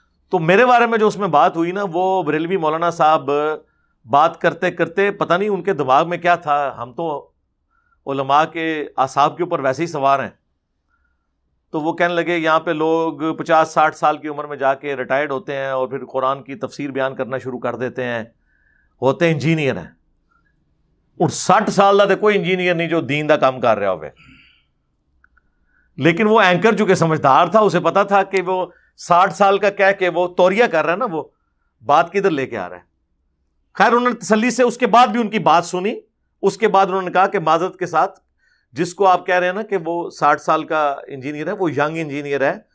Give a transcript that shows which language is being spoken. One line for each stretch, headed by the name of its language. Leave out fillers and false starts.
Urdu: تو میرے بارے میں جو اس میں بات ہوئی نا، وہ بریلوی مولانا صاحب بات کرتے کرتے پتہ نہیں ان کے دماغ میں کیا تھا. ہم تو علماء کے اعصاب کے اوپر ویسے ہی سوار ہیں. تو وہ کہنے لگے یہاں پہ لوگ 50-60 سال کی عمر میں جا کے ریٹائرڈ ہوتے ہیں اور پھر قرآن کی تفسیر بیان کرنا شروع کر دیتے ہیں، ہوتے انجینئر ہیں.
Punjabi: اور 60 سال دا کوئی انجینئر نہیں جو دین دا کام کر رہا ہوئے.
Urdu: لیکن وہ اینکر جو کہ سمجھدار تھا، اسے پتا تھا کہ وہ 60 سال کا کہہ کے وہ توریہ کر رہا ہے نا، وہ بات کدھر لے کے آ رہا ہے. خیر انہوں نے تسلی سے اس کے بعد بھی ان کی بات سنی. اس کے بعد انہوں نے کہا کہ معذرت کے ساتھ، جس کو آپ کہہ رہے ہیں نا کہ وہ 60 سال کا انجینئر ہے، وہ ینگ انجینئر ہے.